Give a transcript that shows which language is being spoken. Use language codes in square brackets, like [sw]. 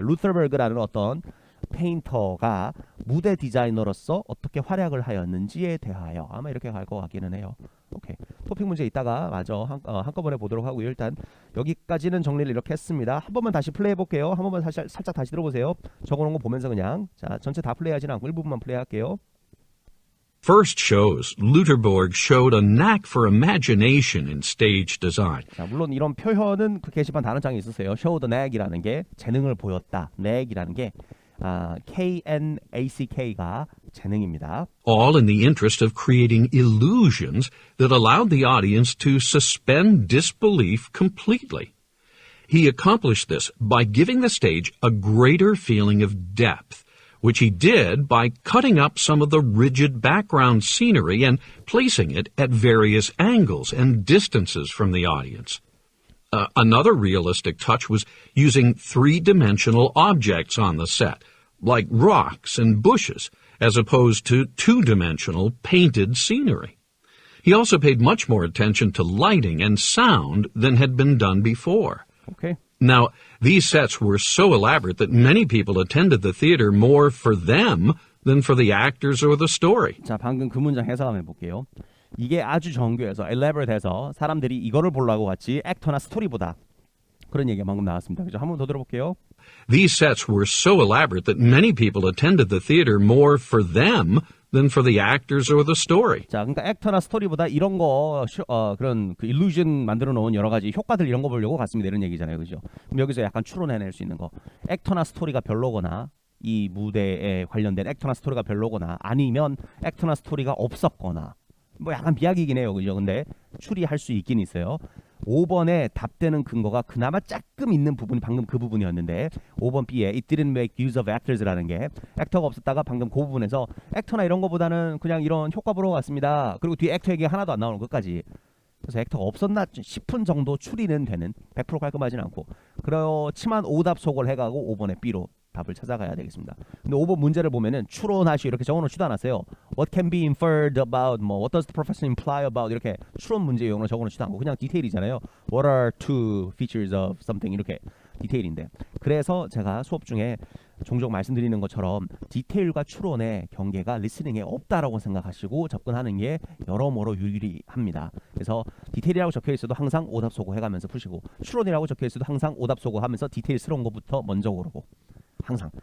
[ko] 루터버그라는 어떤 페인터가 무대 디자이너로서 어떻게 활약을 하였는지에 대하여 아마 이렇게 갈 것 같기는 해요. 오케이. 토픽 문제 이따가 마저 한꺼번에 보도록 하고요. 일단 여기까지는 정리를 이렇게 했습니다. 한 번만 다시 플레이해 볼게요. 한 번만 살짝 다시 들어보세요. 적어놓은 거 보면서 그냥 자 전체 다 플레이하지는 않고 일부분만 플레이할게요. [en] First shows, Lutherborg showed a knack for imagination in stage design. [ko] 자, 물론 이런 표현은 그 게시판 다른 장에 있었어요. [en] Show the knack [ko] 이라는 게 재능을 보였다. knack이라는 게 KNACK가 재능입니다. [en] All in the interest of creating illusions that allowed the audience to suspend disbelief completely. He accomplished this by giving the stage a greater feeling of depth, which he did by cutting up some of the rigid background scenery and placing it at various angles and distances from the audience. Another realistic touch was using three-dimensional objects on the set, like rocks and bushes, as opposed to two-dimensional painted scenery. He also paid much more attention to lighting and sound than had been done before. Okay. Now, these sets were so elaborate that many people attended the theater more for them than for the actors or the story. [ko] 자, 방금 그 문장 해석 한번 해볼게요. 이게 아주 정교해서 elaborate해서 사람들이 이거를 보려고 갔지 액터나 스토리보다 그런 얘기가 방금 나왔습니다. 그죠? 한 번 더 들어볼게요. [en] These sets were so elaborate that many people attended the theater more for them than for the actors or the story. [ko] 자, 그러니까 액터나 스토리보다 이런 거 그런 그 일루전 만들어 놓은 여러 가지 효과들 이런 거 보려고 갔습니다. 이런 얘기잖아요. 그죠? 그럼 여기서 약간 추론해낼 수 있는 거. 액터나 스토리가 별로거나 이 무대에 관련된 액터나 스토리가 별로거나 아니면 액터나 스토리가 없었거나 뭐 약간 비약이긴 해요. 그죠? 근데 추리할 수 있긴 있어요. 5번에 답되는 근거가 그나마 조금 있는 부분이 방금 그 부분이었는데 5번 B에 [en] It didn't make use of actors [ko] 라는 게 액터가 없었다가 방금 그 부분에서 액터나 이런 거보다는 그냥 이런 효과 보러 갔습니다. 그리고 뒤에 액터 얘기 하나도 안 나오는 것까지. 그래서 액터가 없었나 싶은 정도 추리는 되는 100% 깔끔하진 않고 그렇지만 오답 속을 해가고 5번에 B로 답을 찾아가야 되겠습니다. 근데 5번 문제를 보면은 추론하시 이렇게 적어놓지도 않았어요. [en] What can be inferred about, [ko] 뭐 [en] What does the profession imply about [ko] 이렇게 추론 문제 용어로 적어놓지도 않고 그냥 디테일이잖아요. [en] What are two features of something [ko] 이렇게 디테일인데 그래서 제가 수업 중에 종종 말씀드리는 것처럼 디테일과 추론의 경계가 리스닝에 없다라고 생각하시고 접근하는 게 여러모로 유리합니다. 그래서 디테일이라고 적혀있어도 항상 오답 소고 해가면서 푸시고 추론이라고 적혀있어도 항상 오답 소고 하면서 디테일스러운 것부터 먼저 고르고 항상.